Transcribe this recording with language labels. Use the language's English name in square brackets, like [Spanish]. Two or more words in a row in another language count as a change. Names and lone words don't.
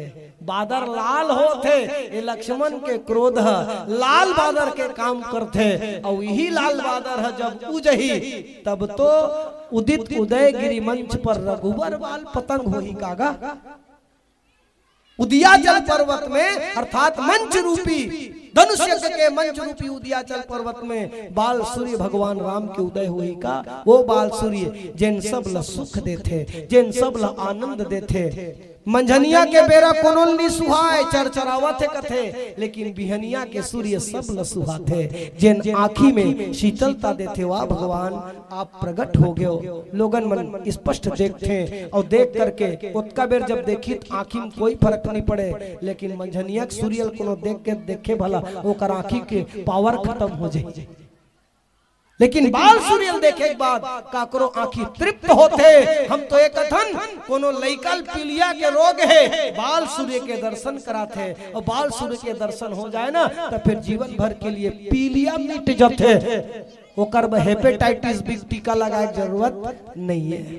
[Chhattisgarhi] बादर लाल होते ये लक्ष्मण के क्रोध लाल बादर के काम करते और यही लाल बादर है जब उजही तब तो [Awadhi] उदित उदय गिरी मंच पर रघुवर बाल पतंग [Chhattisgarhi] होही कागा। उदियाचल पर्वत में अर्थात मंच रूपी धनुष यज्ञ के मंच रूपी उदियाचल पर्वत में बाल सूर्य भगवान राम के उदय हुई का। वो बाल सूर्य जिन सब ला सुख देते जिन सब ला आनंद देते। मंझनिया के बेरा कोनो नहीं सुहाए चरचरावा थे कथे लेकिन बिहनिया के सूर्य सब ला सुहाते जिन आँखी में शीतलता देते। वाह भगवान आप प्रकट हो गए लोगन मन स्पष्ट देखते और देख करके उत्का बेर जब देखी तो आँखी में कोई फर्क नहीं पड़े, लेकिन मंझनिया के सूर्य कोनो देख के देखे भला ओकर आँखी के पावर खत्म हो जाए। लेकिन बाल सूर्य देखे के बाद काकरो आंखी तृप्त होते। हम तो एक कथन कोनो लइकल पीलिया के रोग है, बाल सूर्य के दर्शन कराते और बाल सूर्य के दर्शन हो जाए ना तो फिर जीवन भर के लिए पीलिया मिट जाते। ओकर [English] hepatitis B [Chhattisgarhi] टीका लगाए जरूरत नहीं है।